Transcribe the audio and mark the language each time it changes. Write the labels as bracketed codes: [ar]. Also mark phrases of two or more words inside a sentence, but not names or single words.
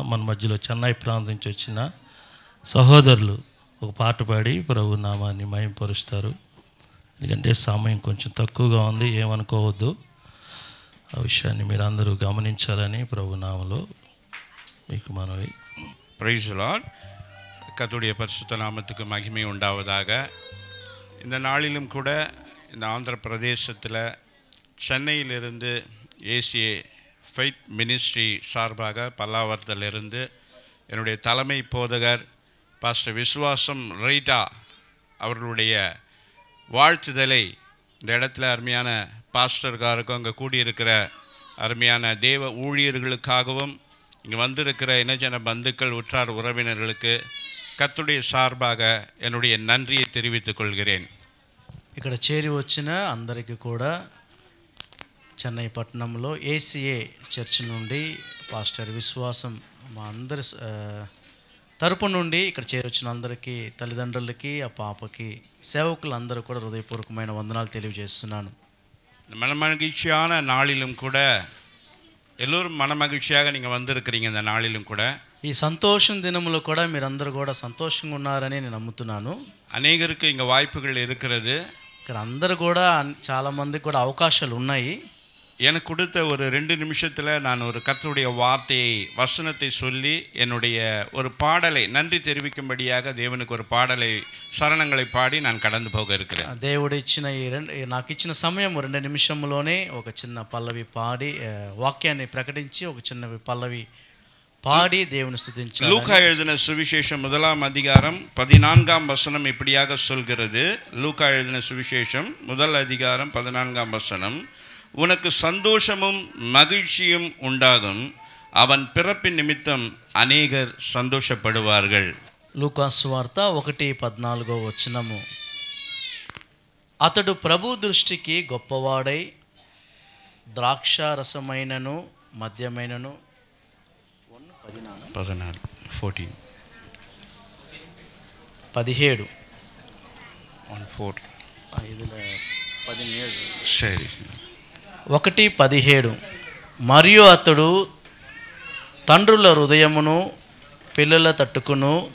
[te] మన మధ్యలో చెన్నై ప్రాంతం నుంచి వచ్చిన సహోదరులు ఒక పాట పాడి ప్రభు నామాన్ని మహింపరుస్తారు. ఎందుకంటే సమయం కొంచెం తక్కువగా ఉంది, ఏమనుకోవద్దు. ఆ విషయాన్ని మీరు అందరూ గమనించాలని ప్రభు నామలో మీకు మనవి. [en] Praise Lord. [ta] கர்த்தருடைய பரிசுத்த நாமத்துக்கு மகிமை உண்டாவதாக. இந்த நாளிலும் கூட இந்த ஆந்திர பிரதேசத்தில் சென்னையிலிருந்து ஏசிஏ ஃபெய்த் மினிஸ்ட்ரி சார்பாக பல்லாவரத்திலிருந்து என்னுடைய தலைமை போதகர் பாஸ்டர் விசுவாசம் ரைட்டா அவர்களுடைய வாழ்த்துதலை இந்த இடத்துல அருமையான பாஸ்டர்காருக்கும் அங்கே கூடியிருக்கிற அருமையான தேவ ஊழியர்களுக்காகவும் இங்கே வந்திருக்கிற இனஜன பந்துக்கள் உற்றார் உறவினர்களுக்கு கர்த்தருடைய சார்பாக என்னுடைய நன்றியை தெரிவித்துக் கொள்கிறேன். [te] ఇక్కడ చేరి వచ్చిన అందరికీ కూడా చెన్నై పట్టణంలో ఏసీఏ చర్చ్ నుండి పాస్టర్ విశ్వాసం మా అందరి తరపు నుండి ఇక్కడ చేరొచ్చిన అందరికీ, తల్లిదండ్రులకి, ఆ పాపకి, సేవకులందరూ కూడా హృదయపూర్వకమైన వందనాలు తెలియజేస్తున్నాను. [ta] மனமகிழ்ச்சியான நாளிலும் கூட எல்லோரும் மனமகிழ்ச்சியாக நீங்கள் வந்திருக்கிறீங்க. இந்த நாளிலும் கூட [te] ఈ సంతోషం దినములో కూడా మీరందరూ కూడా సంతోషంగా ఉన్నారని నేను నమ్ముతున్నాను. [ta] அநேகருக்கு இங்கே வாய்ப்புகள் இருக்கிறது. [te] ఇక్కడ అందరూ కూడా చాలామందికి కూడా అవకాశాలు ఉన్నాయి. [ta] எனக்கு கொடுத்த ஒரு 2 நிமிஷத்தில் நான் ஒரு கர்த்தருடைய வார்த்தையை வசனத்தை சொல்லி என்னுடைய ஒரு பாடலை நன்றி தெரிவிக்கும்படியாக தேவனுக்கு ஒரு பாடலை சரணங்களை பாடி நான் கடந்து போக இருக்கிறேன். [te] దేవుడు ఇచ్చిన నాకు ఇచ్చిన సమయం 2 నిమిషంలోనే ఒక చిన్న పల్లవి పాడి వాక్యాన్ని ప్రకటించి ఒక చిన్న పల్లవి [ta] பாடி தேவனை ஸ்துதிச்சார். லூக்கா எழுதின சுவிசேஷம் 1ஆம் அதிகாரம் 14ஆம் வசனம் இப்படியாக சொல்கிறது. லூக்கா எழுதின சுவிசேஷம் 1 அதிகாரம் 14ஆம் வசனம், உனக்கு சந்தோஷமும் மகிழ்ச்சியும் உண்டாகும், அவன் பிறப்பின் நிமித்தம் அநேகர் சந்தோஷப்படுவார்கள். [te] లూకా సువార్త 1:14 వచనము, అతడు ప్రభు దృష్టికి గొప్పవాడై ద్రాక్షారసమైనను మద్యమైనను 17 1:17 మరియు అతడు తండ్రుల హృదయమును పిల్లల తట్టుకును